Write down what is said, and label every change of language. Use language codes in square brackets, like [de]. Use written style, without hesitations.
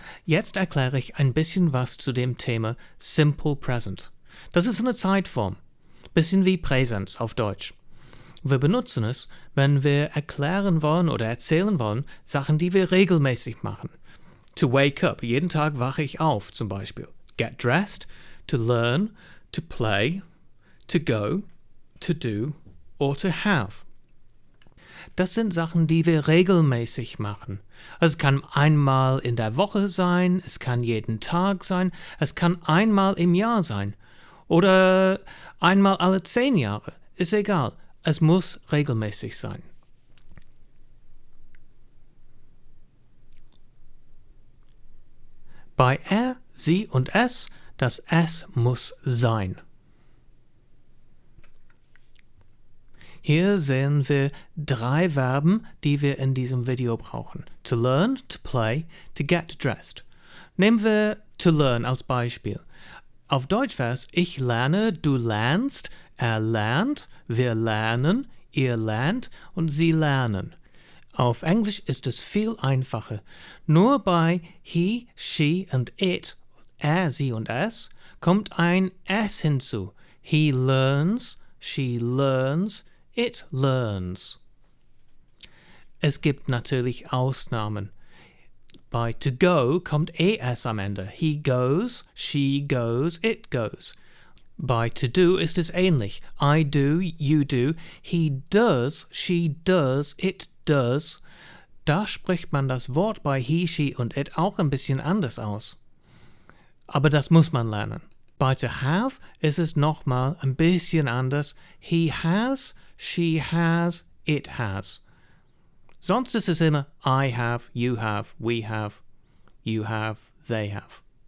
[de] Jetzt erkläre ich ein bisschen was zu dem Thema Simple Present. Das ist eine Zeitform, bisschen wie Präsens auf Deutsch. Wir benutzen es, wenn wir erklären wollen oder erzählen wollen, Sachen, die wir regelmäßig machen. [en] To wake up, [de] jeden Tag wache ich auf zum Beispiel. [en] Get dressed, to learn, to play, to go, to do or to have. [de] Das sind Sachen, die wir regelmäßig machen. Es kann einmal in der Woche sein, es kann jeden Tag sein, es kann einmal im Jahr sein oder einmal alle 10 Jahre, ist egal. Es muss regelmäßig sein. Bei er, sie und es, das es muss sein. Hier sehen wir 3 Verben, die wir in diesem Video brauchen. [en] To learn, to play, to get dressed. [de] Nehmen wir to learn als Beispiel. Auf Deutsch wäre es, ich lerne, du lernst, er lernt, wir lernen, ihr lernt und sie lernen. Auf Englisch ist es viel einfacher. Nur bei he, she und it, er, sie und es, kommt ein s hinzu. [en] He learns, she learns, it learns. [de] Es gibt natürlich Ausnahmen. Bei to go kommt es am Ende. [en] He goes, she goes, it goes. [de] Bei to do ist es ähnlich. [en] I do, you do, he does, she does, it does. [de] Da spricht man das Wort bei he, she und it auch ein bisschen anders aus. Aber das muss man lernen. Bei to have ist es nochmal ein bisschen anders. [en] He has, she has, it has. [de] Sonst ist es immer [en] I have, you have, we have, you have, they have.